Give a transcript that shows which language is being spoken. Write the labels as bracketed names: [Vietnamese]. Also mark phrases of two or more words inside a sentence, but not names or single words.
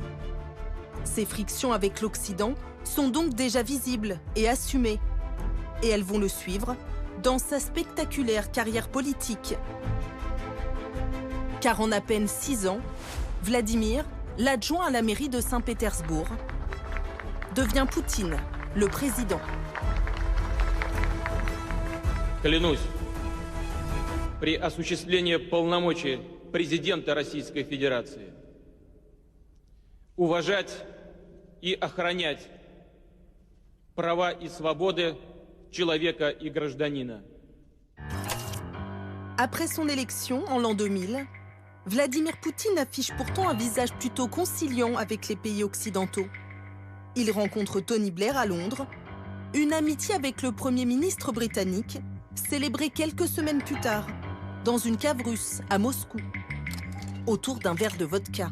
[French] Ses frictions avec l'Occident sont donc déjà visibles et assumées. Et elles vont le suivre dans sa spectaculaire carrière politique. Car en à peine 6 ans, Vladimir, l'adjoint à la mairie de Saint-Pétersbourg, devient Poutine, le président. [Russian] Клянусь, при осуществлении полномочий президента Российской Федерации уважать и охранять права и свободы человека и гражданина. [French] Après son élection en l'an 2000, Vladimir Poutine affiche pourtant un visage plutôt conciliant avec les pays occidentaux. Il rencontre Tony Blair à Londres Une amitié avec le Premier ministre britannique, célébrée quelques semaines plus tard, dans une cave russe à Moscou, autour d'un verre de vodka.